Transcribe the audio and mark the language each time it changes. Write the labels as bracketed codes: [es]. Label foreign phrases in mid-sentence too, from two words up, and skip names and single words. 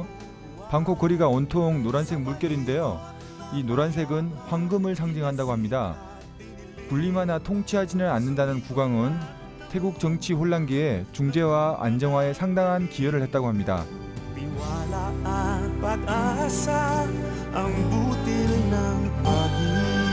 [ko] 방콕 거리가 온통 노란색 물결인데요. 이 노란색은 황금을 상징한다고 합니다. 군림하나 통치하지는 않는다는 국왕은 태국 정치 혼란기에 중재와 안정화에 상당한 기여를 했다고 합니다. [tl] Tiwala at pag-asa ang butil ng pag-ibig.